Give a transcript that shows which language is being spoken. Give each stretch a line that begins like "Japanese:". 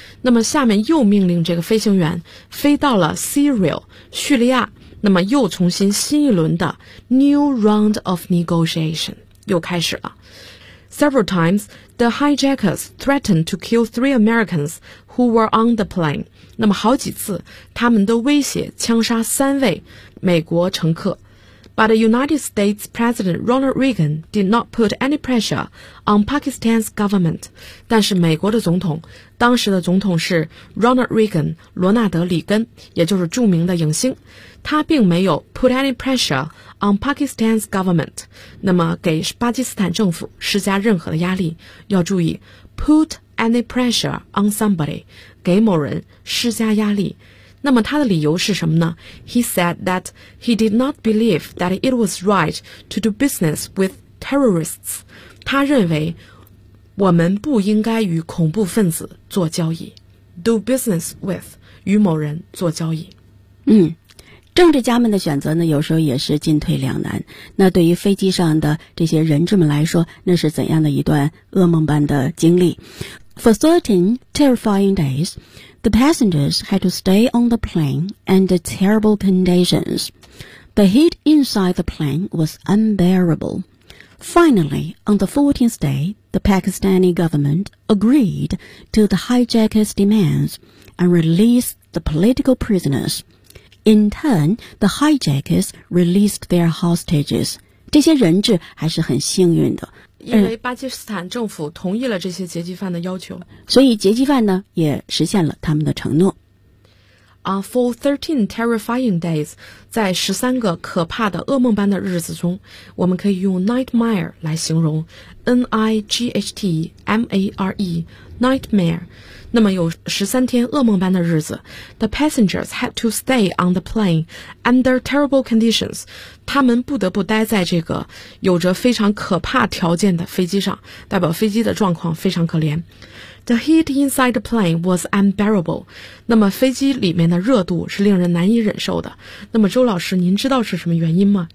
Chinese: 那么下面又命令这个飞行员飞到了 Syria, 叙利亚，那么又重新新一轮的 new round of negotiation 又开始了。
English: Several times, the hijackers threatened to kill three Americans who were on the plane.
Chinese: 那么好几次，他们都威胁枪杀三位美国乘客。
English: But the United States President Ronald Reagan did not put any pressure on Pakistan's government.
Chinese: 但是美国的总统，当时的总统是 Ronald Reagan, 罗纳德·里根，也就是著名的影星。他并没有 put any pressure on Pakistan's government, 那么给巴基斯坦政府施加任何的压力。要注意 put any pressure on somebody, 给某人施加压力。那么他的理由是什么呢？
English: He said that he did not believe that it was right to do business with terrorists.
Chinese: 他认为我们不应该与恐怖分子做交易。 Do business with, 与某人做交易。嗯，政治家们的选择呢，有时候也是进退两难。那对于飞机上的这些人质们来说，那是怎样的一段噩梦般的经历？
English: For 13 terrifying days,The passengers had to stay on the plane under terrible conditions. The heat inside the plane was unbearable. Finally, on the 14th day, the Pakistani government agreed to the hijackers' demands and released the political prisoners. In turn, the hijackers released their hostages.
Chinese: 这些人质还是很幸运的。因为巴基斯坦政府同意了这些劫机犯的要求，所以劫机犯呢也实现了他们的承诺。 For 13 terrifying days, 在13个可怕的噩梦般的日子中，我们可以用 nightmare 来形容， N-I-G-H-T-M-A-R-E, nightmare.
English: 那么有13天噩梦般的日子， The passengers had to stay on the plane under terrible conditions.
Chinese: 他们不得不待在这个有着非常可怕条件的飞机上，代表飞机的状况非常可怜。
English: The heat inside the plane was unbearable.
Chinese: 那么飞机里面的热度是令人难以忍受的。那么周老师，您知道是什么原因吗？